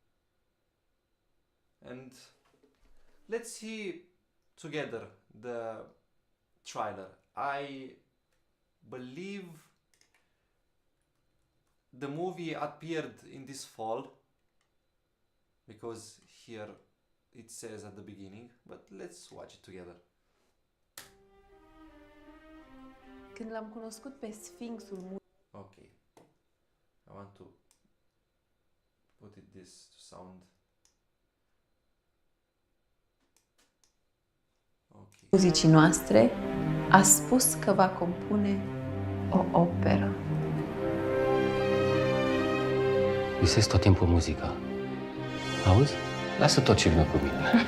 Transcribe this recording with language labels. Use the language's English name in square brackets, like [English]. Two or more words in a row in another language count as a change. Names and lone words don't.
[English] And let's see together the trailer. I believe the movie appeared in this fall, because here it says at the beginning, but let's watch it together. [Romanian] Când l-am cunoscut pe Sfinxul [English] Okay, I want to put this to sound. Okay. [Romanian] muzicii noastre, a spus că va compune o operă. Visez tot timpul muzica. Auzi? Lasă tot ce vine cu mine.